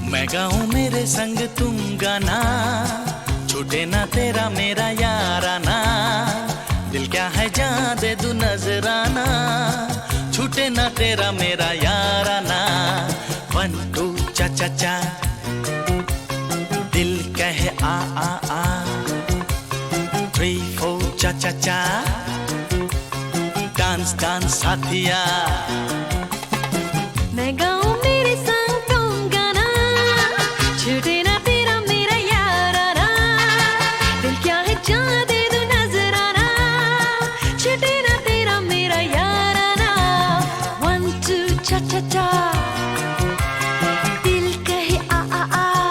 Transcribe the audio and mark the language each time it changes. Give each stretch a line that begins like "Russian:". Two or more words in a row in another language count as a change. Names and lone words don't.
Hindi: गाऊं मेरे संग तुम गाना, छूटे ना तेरा मेरा याराना। दिल क्या है जान दे दूं नजराना, छूटे ना तेरा मेरा याराना। 1 2 चा चा चा, दिल कहे आ आ आ। 3 4 चा चा चा,
English: dance dance
Hindi: साथिया। मैं गाऊं मेरे संग तुम गाना, छूटे ना तेरा मेरा याराना। दिल क्या है जान दे दूं नजराना, छूटे ना तेरा मेरा याराना। 1 2 चा चा चा, दिल कहे आ आ आ।